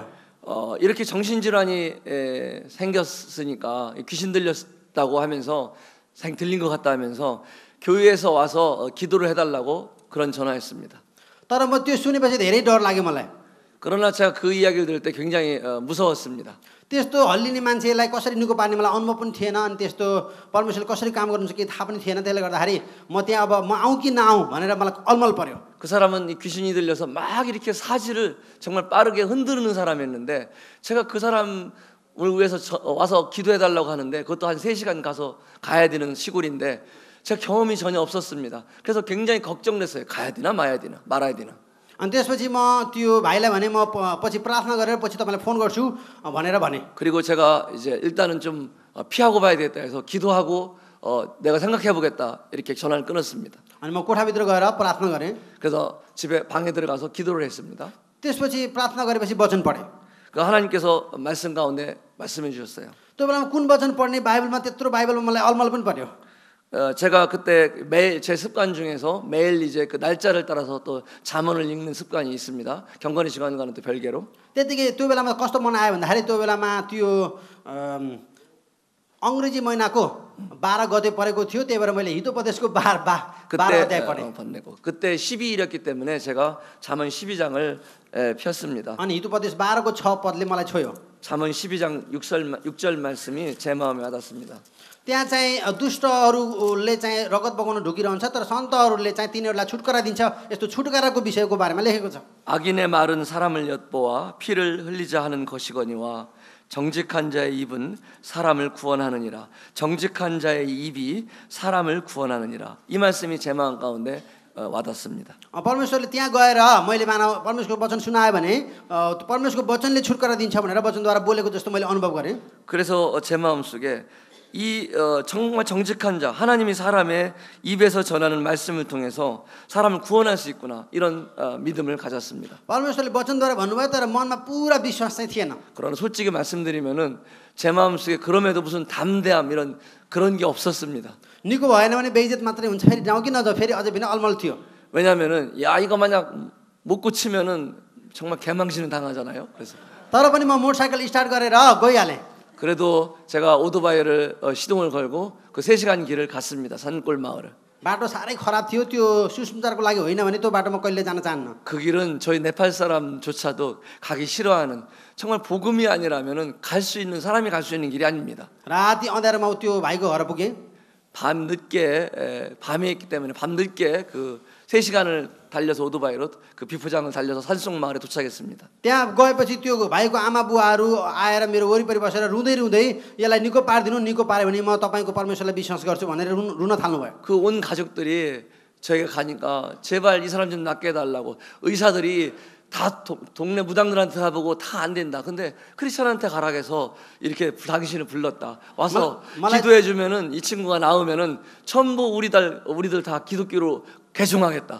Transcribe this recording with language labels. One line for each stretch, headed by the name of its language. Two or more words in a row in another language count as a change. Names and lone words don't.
Korean: 이렇게 정신질환이 생겼으니까 귀신 들렸다고 하면서 들린 것 같다 하면서 교회에서 와서 기도를 해달라고 그런 전화였습니다.
Nepali: तर म त्यो सुनेपछि धेरै डर लाग्यो मलाई.
Korean: 그러나 제가 그 이야기를 들을 때 굉장히 무서웠습니다.
Nepali: त्यस्तो हल्लिने मान्छेलाई कसरी निको पार्ने मलाई अनुभव पनि थिएन अनि त्यस्तो परमेश्वरले कसरी काम गर्नुहुन्छ केही थाहा पनि थिएन त्यसले गर्दाखेरि म त्यहाँ अब म आउँ कि नआउँ भनेर मलाई अलमल पर्यो
Korean: 그 사람은 이 귀신이 들려서 막 이렇게 사지를 정말 빠르게 흔드는 사람이었는데 제가 그 사람을 위해서 와서 기도해 달라고 하는데 그것도 한 3시간 가야 되는 시골인데 제가 경험이 전혀 없었습니다. 그래서 굉장히 걱정됐어요. 가야 되나 말아야 되나.
Nepali: अनि त्यसपछि म त्यो भाइलाई भने म पछि प्रार्थना गरेर पछि तपाईँलाई फोन गर्छु भनेर भने
Korean: 그리고 제가 이제 일단은 좀 피하고 봐야 되겠다 해서 기도하고 내가 생각해 보겠다 이렇게 전화를 끊었습니다.
Nepali: अनि म कोठाभित्र गएर प्रार्थना गरेँ
Korean: 그래서 집에 방에 들어가서 기도를 했습니다.
Nepali: त्यसपछि प्रार्थना गरेपछि वचन पढेँ
Korean: 그 하나님께서 말씀 가운데 말씀해 주셨어요.
Nepali: त्यो बेलामा कुन वचन पढ्ने बाइबलमा त्यत्रो बाइबलमा मलाई अलमल पनि पर्यो
Korean: 제가 그때 매일 제 습관 중에서 매일 이제 그 날짜를 따라서 또 잠언을 읽는 습관이 있습니다. 경건의 시간과는 또 별개로.
Nepali: त्यतिकै त्यो बेलामा कस्तो मन आयो भन्दाखेरि त्यो बेलामा त्यो अङ्ग्रेजी महिनाको 12 गते परेको थियो त्यही भएर मैले हितोपदेशको 12 अध्याय पढेँ
Korean: 번내고 그때 12일이었기 때문에 제가 잠언 12장을 폈습니다.
Nepali: अनि हितोपदेश 12को 6 पदले मलाई छोयो
Korean: 잠언 12장 6절 말씀이 제 마음에 와닿습니다.
Nepali: त्यहाँ चाहिँ दुष्टहरूले चाहिँ रगत बगाउन ढुकिरहन्छ तर सन्तहरूले चाहिँ तिनीहरूलाई छुटकारा दिन्छ यस्तो छुटकाराको विषयको बारेमा लेखेको छ
Korean: 악인의 말은 사람을 엿보아 피를 흘리자 하는 것이거니와 정직한 자의 입은 사람을 구원하느니라. 정직한 자의 입이 사람을 구원하느니라. 이 말씀이 제 마음 가운데 와닿습니다.
Nepali: परमेश्वरले त्यहाँ गएर मैले मानव परमेश्वरको वचन सुनायो भने परमेश्वरको वचनले छुटकारा दिन्छ भनेर वचनद्वारा बोलेको जस्तो मैले अनुभव गरेँ
Korean: 그래서 제 마음속에 이 정말 정직한 자 하나님이 사람의 입에서 전하는 말씀을 통해서 사람을 구원할 수 있구나 이런 믿음을 가졌습니다.
Nepali: परमेश्वरले वचनद्वारा भन्नुभयो तर मनमा पुरा विश्वास चाहिँ थिएन
Korean: 그러나 솔직히 말씀드리면은 제 마음속에 그럼에도 무슨 담대함 이런 그런 게 없었습니다.
Nepali: निको भएन भने बेइज्जत मात्रै हुन्छ फेरि जाउँ कि नजाउँ फेरि अझै पनि अलमल थियो
Korean: 왜냐하면은 야 이거 만약 못 고치면은 정말 개망신을 당하잖아요. 그래서
Nepali: तर पनि म
English: motorcycle start
Nepali: गरेर गइहालेँ
Korean: 그래도 제가 오토바이를 시동을 걸고 그 3시간 길을 갔습니다. 산골 마을을.
Nepali: बाटो साह्रै खराब थियो त्यो सुसमाचारको लागि होइन भने त्यो बाटोमा कहिले जान चाहन्न
Korean: 그 길은 저희 네팔 사람조차도 가기 싫어하는 정말 복음이 아니라면은 갈 수 있는 사람이 갈 수 있는 길이 아닙니다.
Nepali: राति अँध्यारोमा त्यो भाइको घर पुगेँ
Korean: 밤 늦게 밤에 있기 때문에 밤 늦게 그 3시간을 달려서 오토바이로 그 비포장을 달려서 산속 마을에 도착했습니다.
Nepali: त्यहाँ गएपछि त्यो भाइको आमा बुवाहरू आएर मेरो वरिपरि बसेर रुँदै रुँदै यसलाई निको पार्यो भने म तपाईँको परमेश्वरलाई विश्वास गर्छु भनेर रुन थाल्नुभयो
Korean: 그 온 가족들이 저희가 가니까 제발 이 사람 좀 낫게 해달라고 의사들이 다 동네 무당들한테 다 보고 다 안 된다. 근데 크리스천한테 가라 해서 이렇게 당신을 불렀다. 와서 기도해 주면은 이 친구가 나오면은 전부 우리들 다 기독교로 개종하겠다.